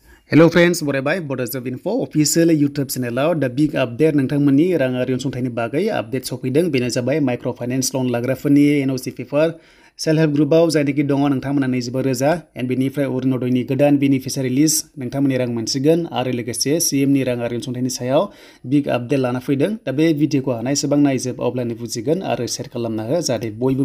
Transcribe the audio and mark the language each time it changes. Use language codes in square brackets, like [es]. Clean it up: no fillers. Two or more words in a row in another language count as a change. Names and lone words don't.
[en] Hello friends, [brx] बरायबाय [en] Bodo Info official YouTube channel the big update [brx] नोंथांमोननि राङारि अनसुंथाइनि बागै अपडेट सफैदों बेनो जाबाय [en] microfinance loan [brx] लाग्राफोरनि [en] NOC paper self help groupआव [brx] जायनोखि दङ नोंथांमोना 25,000 एन्ड बेनिफ्राय अरुणोदयनि गोदान बेनिफिशियारि लिस्ट नोंथांमोननि रां मोनसिगोन आरो लोगोसे CMनि राङारि अनसुंथाइनि सायाव [en] big update [brx] लाना फैदों दा बे भिडिअखौ हानायसेबां नायजोब अब्लानो बुजिगोन आरो शेयार खालामना हो जाहाथे बयबो